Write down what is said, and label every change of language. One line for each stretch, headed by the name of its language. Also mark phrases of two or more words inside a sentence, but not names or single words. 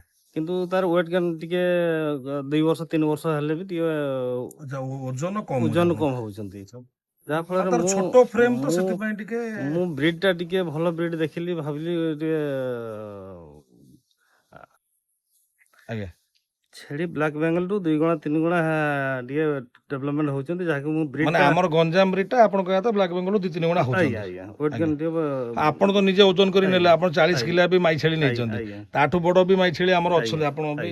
Odia: କିନ୍ତୁ ତାର
English: weight gain
Odia: ଟିକେ 2 ବର୍ଷ 3 ବର୍ଷ ହେଲେ ବି ଟିକେ ଓଜନ କମ ହଉଛନ୍ତି ଯା ଫଳ ରେ ଛୋଟ ଫ୍ରେମ ତ ସେଥି ପାଇଁ ଟିକେ ମୁଁ ବ୍ରିଡ୍ ଟା ଟିକେ ଭଲ ବ୍ରିଡ୍ ଦେଖିଲି ଭାବିଲି ଆଜ୍ଞା ଛେଳି ବ୍ଲାକ୍ ବେଙ୍ଗଲ ଠୁ 2 ଗୁଣା 3 ଗୁଣା ଟିକେ ଡେଭଲପମେଣ୍ଟ ହଉଛନ୍ତି, ଯାହାକି ମୁଁ ବ୍ରିଡ୍ ମାନେ ଆମର ଗଞ୍ଜାମ ବ୍ରିଡ୍ ଟା ଆପଣ କହିବା କଥା ବ୍ଲାକ୍ ବେଙ୍ଗଲ 2-3 ଗୁଣା ଆଜ୍ଞା ହଉଛନ୍ତି। ଆଜ୍ଞା ୱେଟ୍ ଆଜ୍ଞା। ଗେନ୍ ଟିକେ ଆପଣ ତ ନିଜେ ଓଜନ କରି ନେଲେ, ଆଜ୍ଞା ଆପଣ 40 ଆଜ୍ଞା କିଲୋ ବି ମାଇ ଛେଳି ଆଜ୍ଞା ନେଇଛନ୍ତି, ଆଜ୍ଞା ତାଠୁ ବଡ ବି ମାଇ ଛେଳି ଆମର ଆଜ୍ଞା ଅଛନ୍ତି। ଆପଣ ବି